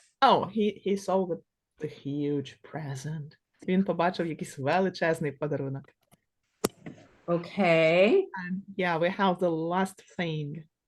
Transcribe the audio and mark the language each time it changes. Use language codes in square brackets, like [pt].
[en] Oh, he saw the huge present. [uk] Він побачив якийсь величезний подарунок. [en] Okay. And yeah, we have the last thing.